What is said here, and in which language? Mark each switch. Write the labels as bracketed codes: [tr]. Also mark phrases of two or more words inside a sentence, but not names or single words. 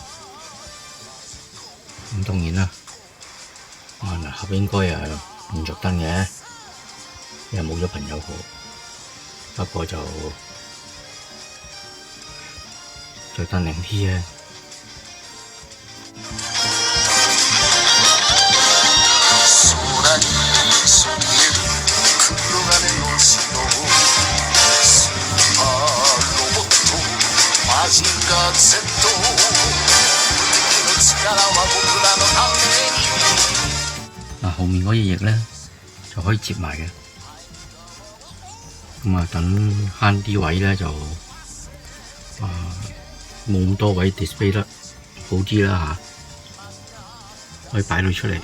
[yue] 咁當然啦，嗱盒應該唔着燈嘅，因為冇咗朋友號。不過就着燈靚啲啊！ [ja] 空にそびえる黒金の城スーパーロボットマジンガ Z 無敵の力は僕らのために [yue] 嗱，後面嗰隻翼咧就可以接埋嘅，咁啊等慳啲位咧就冇咁多位 display 得好啲啦嚇，可以擺到出嚟。